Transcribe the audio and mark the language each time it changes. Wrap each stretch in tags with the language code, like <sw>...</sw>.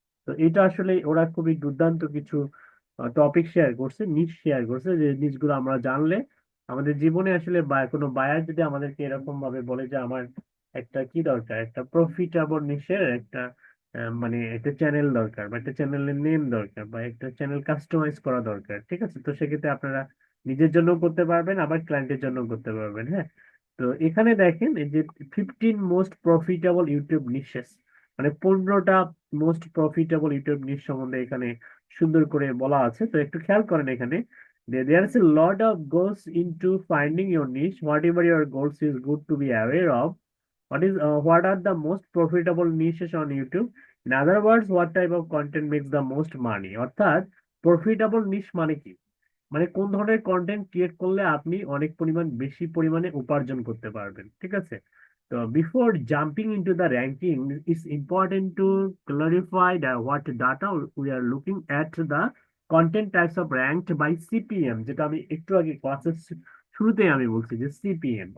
<bn>তো এটা আসলে ওরা খুবই দুর্দান্ত কিছু টপিক শেয়ার করছে, নিশ শেয়ার করছে, যে নিশগুলো আমরা জানলে আমাদের জীবনে আসলে কোনো বায়ার যদি আমাদেরকে এরকম ভাবে বলে যে আমার একটা কি দরকার, একটা প্রফিটেবল নিশের একটা মানে একটা চ্যানেল দরকার, বা একটা চ্যানেলের নেম দরকার, বা একটা চ্যানেল কাস্টমাইজ করা দরকার, ঠিক আছে, তো সেক্ষেত্রে আপনারা নিজের জন্য করতে পারবেন, আবার ক্লায়েন্টের জন্য করতে পারবেন, হ্যাঁ। তো এখানে দেখেন এই যে 15 মোস্ট প্রফিটেবল ইউটিউব নিশেস, মানে 15টা মোস্ট প্রফিটেবল ইউটিউব নিশ সম্বন্ধে এখানে সুন্দর করে বলা আছে। তো একটু খেয়াল করেন এখানে,</bn> <en>there is a lot of goes into finding your niche. Whatever your goals is good to be aware of. What are the most profitable niches on YouTube? In other words, what type of content makes the most money?</en> <bn>অর্থাৎ profitable নিশ মানে কি, মানে কোন ধরনের content create করলে আপনি অনেক বেশি পরিমাণে উপার্জন করতে পারবেন, ঠিক আছে।</bn> <en>তো before jumping into the ranking, it's important to clarify what data we are looking at the content types of ranked by CPM,</en> <bn>যেটা আমি একটু আগে ক্লাসের শুরুতেই আমি বলছি যে সিপিএম।</bn>